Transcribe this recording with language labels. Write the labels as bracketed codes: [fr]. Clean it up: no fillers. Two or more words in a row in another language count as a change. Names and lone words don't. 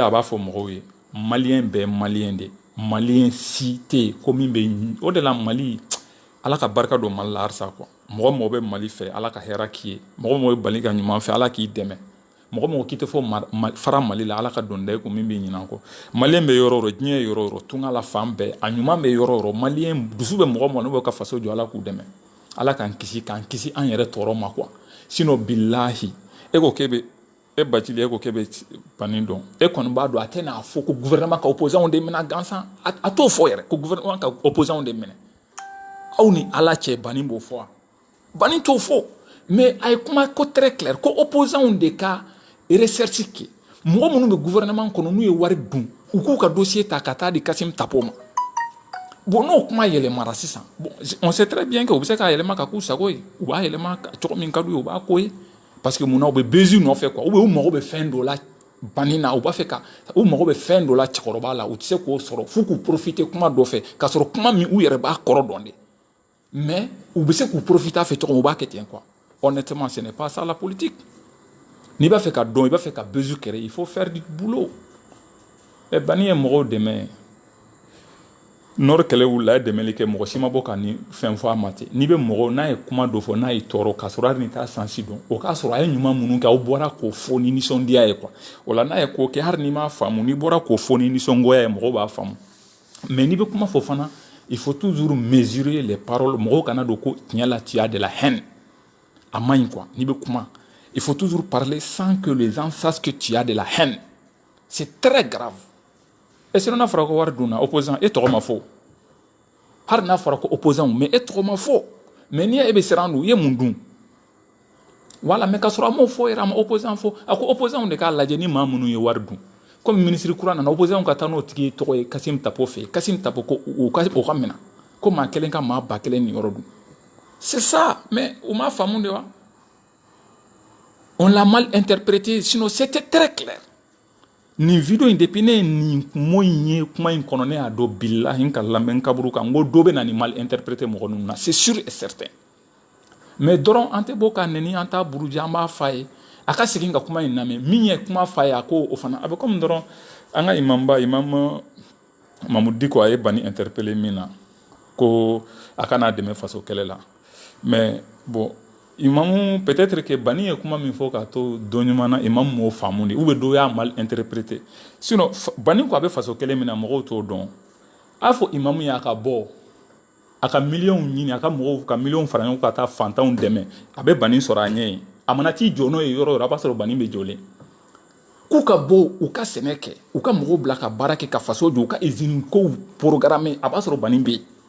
[bm] a b'a fɔ mɔgɔw ye maliyɛn bɛɛ maliyɛn de malien si tɛ ko min bɛ o de la Mali ala ka barika don Mali la halisa quoi mɔgɔ mɔgɔ bɛ Mali fɛ ala ka hɛrɛ k'i ye mɔgɔ mɔgɔ bɛ bali ka ɲuman fɛ ala k'i dɛmɛ mɔgɔ mɔgɔ k'i tɛ fɔ fara Mali la ala ka don da ye ko min bɛ ɲinan kɔ malien bɛ yɔrɔ o yɔrɔ diɲɛ yɔrɔ o yɔrɔ tunga la fan bɛɛ a ɲuman bɛ yɔrɔ o yɔrɔ malien dusu bɛ mɔgɔ mɔgɔ n'u bɛ ka faso jɔ ala k'u dɛmɛ ala k'an kisi an yɛrɛ tɔɔrɔ ma [fr] quoi sinon [bm] bilahi e ko k'e bɛ e Bacili e ko k'e bɛ bani dɔn e kɔni b'a dɔn a tɛ n'a fɔ ko gouvernement ka opposant de minɛ gansan a t'o fɔ yɛrɛ ko gouvernement ka opposant de minɛ aw ni ala cɛ bani b'o fɔ bani t'o fɔ mais a ye kuma ko [fr] très clair [bm] ko opposant de ka recherche kɛ mɔgɔ minnu bɛ gouvernement kɔnɔ n'u ye wari dun u k'u ka dossier ta ka taa di Kassim Tapo ma bon n'o kuma yɛlɛmara sisan bon [fr] on sait très bien que [bm] u bɛ se k'a yɛlɛma ka k'u sago ye u b'a yɛlɛma cogo min ka d'u ye u b'a ko ye [fr] parce que [bm] mun na u bɛ baiser nɔfɛ quoi ou bien u mago bɛ fɛn dɔ la bani na u b'a fɛ ka u mago bɛ fɛn dɔ la cɛkɔrɔba la u tɛ se k'o sɔrɔ f'u k'u profiter kuma dɔ fɛ k'a sɔrɔ kuma min u yɛrɛ b'a kɔrɔ dɔn de mais u bɛ se k'u profiter a fɛ cogo min u b'a kɛ ten quoi [fr] honnêtement ce n'est pas ça la politique [bm] n'i b'a fɛ ka dɔn i b'a fɛ ka baiser kɛrɛ [fr] il faut faire du boulot et [bm] bani ye mɔgɔw dɛmɛ nord kɛlɛ wulila a ye dɛmɛli kɛ mɔgɔ si ma bɔ ka ni fɛn fɔ a ma ten n'i bɛ mɔgɔ n'a ye kuma dɔ fɔ n'a y'i tɔɔrɔ k'a sɔrɔ hali ni t'a sansi dɔn o k'a sɔrɔ a ye ɲuman minnu kɛ aw bɔra k'o fɔ ni nisɔndiya ye quoi o la n'a ye ko kɛ hali n'i m'a faamu n'i bɔra k'o fɔ ni nisɔngoya ye mɔgɔw b'a faamu mais n'i bɛ kuma fɔ fana [fr] il faut toujours mesurer les paroles [bm] mɔgɔw kana don ko tiɲɛ la [fr] tu as de la haine [bm] a man ɲi quoi n'i bɛ kuma [fr] il faut toujours parler sans que les gens sachent que tu as de la haine c'est très grave et sinon [bm] n'a fɔra ko wari dunna opposant e tɔgɔ ma fɔ hali n'a fɔra ko opposant mais e tɔgɔ ma fɔ mais n'i ye e bɛ siran don i ye mun dun wala mais k'a sɔrɔ a m'o fɔ yɛrɛ a ma opposant fɔ a ko opposant de k'a lajɛ ni maa minnu ye wari dun comme ministre kura nana opposant ka taa n'o tigi tɔgɔ ye Kassim Tapo fɛ Kassim Tapo ko o ka minɛ ko maa kelen ka maa ba kelen ni yɔrɔ dun [fr] c'est ça [bm] mais o m'a faamu de wa [fr] on l'a mal interprété sinon c'était très clair [bm] nin video in depuis ne nin mo in kuma in kɔnɔ ne y'a dɔn billahi n ka lamɛn kaburu kan n ko dɔ bɛ na nin [fr] mal interprété [bm] mɔgɔ ninnu na [fr] c'est sûr et certain mais [bm] dɔrɔn an tɛ bɔ ka nɛni an t'a buruja an b'a f'a ye a ka segin ka kuma in lamɛn min ye kuma f'a ye a ko o fana a bɛ comme dɔrɔn an ka imamba imam Mamudu Diko a ye bani interpellé min na ko a kana dɛmɛ faso kɛlɛ la [fr] mais bon [bm] imamu [fr] peut-être que [bm] bani ye kuma min fɔ k'a to dɔ ɲuman na imamu m'o faamu de ou bien dɔ y'a [fr] mal interprété [bm] sinon bani ko a bɛ faso kɛlɛ min na mɔgɔw t'o dɔn a fɔ imamu y'a ka bɔ a ka miliyɔnw ɲini a ka mɔgɔw ka miliyɔnw fara ɲɔgɔn ka taa fantanw dɛmɛ a bɛ bani sɔrɔ a ɲɛ ye a mana t'i jɔ n'o ye yɔrɔ o yɔrɔ a b'a sɔrɔ bani bɛ jɔlen k'u ka bɔ u ka sɛnɛ kɛ u ka mɔgɔw bila ka baara kɛ ka faso jɔ u ka usine kow programme a b'a sɔrɔ bani bɛ yen